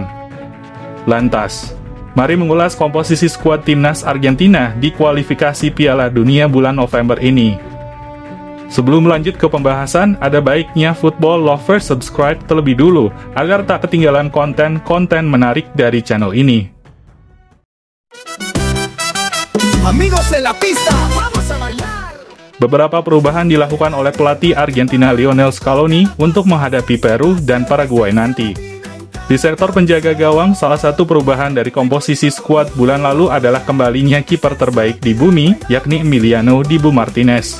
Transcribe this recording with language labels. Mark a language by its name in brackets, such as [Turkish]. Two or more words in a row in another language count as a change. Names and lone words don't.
[Indonesian] Lantas, mari mengulas komposisi skuad timnas Argentina di kualifikasi Piala Dunia bulan November ini. Sebelum lanjut ke pembahasan, ada baiknya [English] football lovers subscribe [Indonesian] terlebih dulu, agar tak ketinggalan konten-konten menarik dari channel ini. [Spanish] Amigos de la pista, vamos a bailar. [Indonesian] Beberapa perubahan dilakukan oleh pelatih Argentina Lionel Scaloni untuk menghadapi Peru dan Paraguay nanti. Di sektor penjaga gawang, salah satu perubahan dari komposisi skuad bulan lalu adalah kembalinya kiper terbaik di bumi, yakni Emiliano Dibu Martinez.